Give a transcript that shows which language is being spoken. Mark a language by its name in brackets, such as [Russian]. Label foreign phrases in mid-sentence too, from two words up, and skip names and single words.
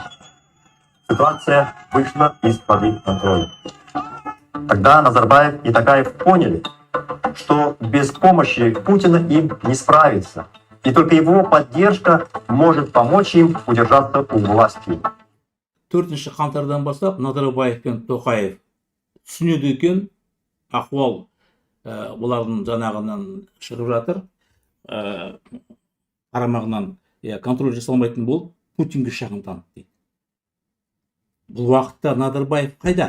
[Russian] Ситуация вышла из-под их контроля. Тогда Назарбаев и Токаев поняли, что без помощи Путина им не справиться, и только его поддержка может помочь им удержаться у власти. [Kazakh] 4 қаңтардан бастап Назарбаев пен Тоқаев түсінеді екен, ахуал олардың жанағынан шығып жатыр, қарамағынан контроль жасалмайтын болып, Путинге шағымданды дейді. Бұл уақытта Назарбаев қайда?